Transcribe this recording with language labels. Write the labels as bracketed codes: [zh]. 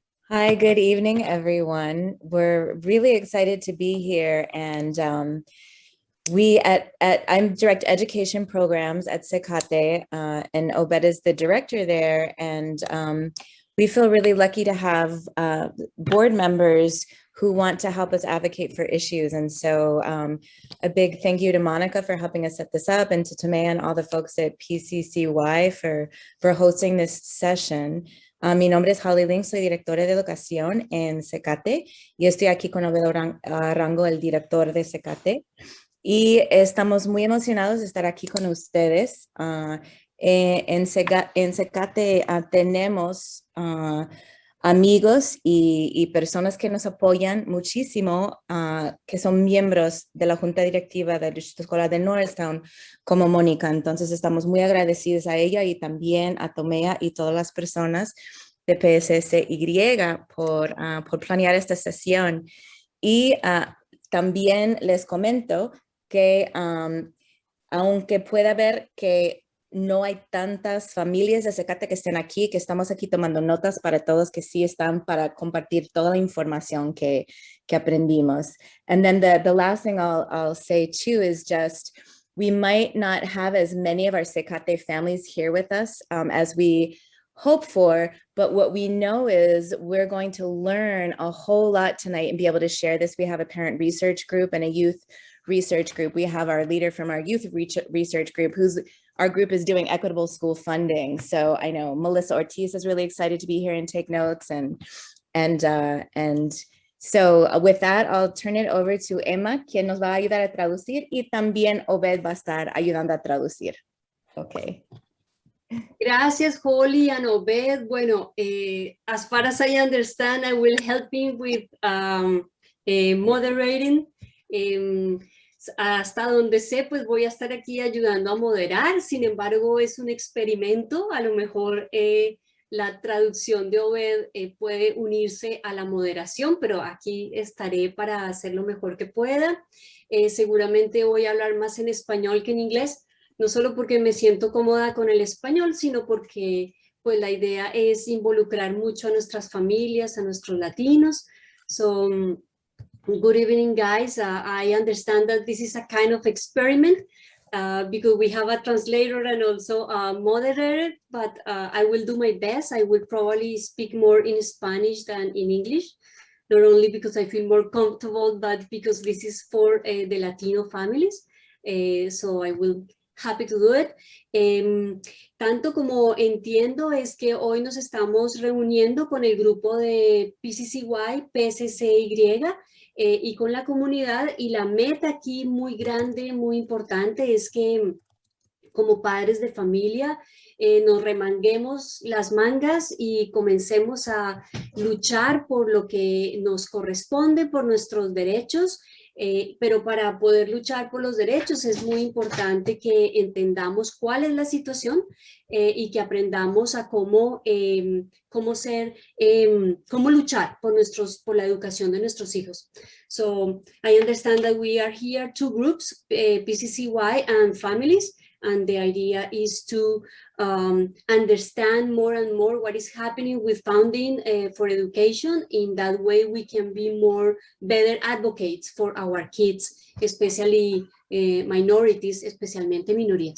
[en] Hi, good evening, everyone. We're really excited to be here, and I'm direct education programs at CCATE, and Obed is the director there, and we feel really lucky to have board members who want to help us advocate for issues. And so a big thank you to Monica for helping us set this up, and to Tomea and all the folks at PCCY for hosting this session. [es] Mi nombre es Holly Link, soy directora de educación en CCATE y estoy aquí con Obed Rango, el director de CCATE. Y estamos muy emocionados de estar aquí con ustedes. En CCATE tenemos amigos y personas que nos apoyan muchísimo, que son miembros de la Junta Directiva del Distrito Escolar de Norristown, como Mónica. Entonces estamos muy agradecidos a ella y también a Tomea y todas las personas de PSSY por planear esta sesión. Y también les comento que aunque pueda ver que no hay tantas familias de CCATE que estén aquí, que estamos aquí tomando notas para todos que sí están para compartir toda la información que aprendimos. [en] And then the last thing I'll say too is just, we might not have as many of our CCATE families here with us as we hope for, but what we know is we're going to learn a whole lot tonight and be able to share this. We have a parent research group and a youth research group. We have our leader from our youth research group, our group is doing equitable school funding. So I know Melissa Ortiz is really excited to be here and take notes. And so with that, I'll turn it over to Emma, [es] quien nos va a ayudar a traducir, y también Obed va a estar ayudando a traducir. [en] Okay. [es] Gracias, Holly and Obed. [en] Bueno, as far as I understand, I will help him with moderating. [es] Hasta donde sé, pues voy a estar aquí ayudando a moderar. Sin embargo, es un experimento. A lo mejor la traducción de Obed puede unirse a la moderación, pero aquí estaré para hacer lo mejor que pueda. Seguramente voy a hablar más en español que en inglés, no solo porque me siento cómoda con el español, sino porque pues la idea es involucrar mucho a nuestras familias, a nuestros latinos. [en] So, good evening, guys. I understand that this is a kind of experiment because we have a translator and also a moderator, but I will do my best. I will probably speak more in Spanish than in English, not only because I feel more comfortable, but because this is for the Latino families. So I will happy to do it. [es] Tanto como entiendo es que hoy nos estamos reuniendo con el grupo de PCCY, PSSY, y con la comunidad, y la meta aquí muy grande, muy importante es que como padres de familia nos remanguemos las mangas y comencemos a luchar por lo que nos corresponde, por nuestros derechos, pero para poder luchar por los derechos es muy importante que entendamos cuál es la situación y que aprendamos a cómo luchar por la educación de nuestros hijos. [en] So I understand that we are here, two groups, PCCY and families. and the idea is to understand more and more what is happening with funding for education. In that way, we can be better advocates for our kids, especially minorities, [es] especialmente minorías.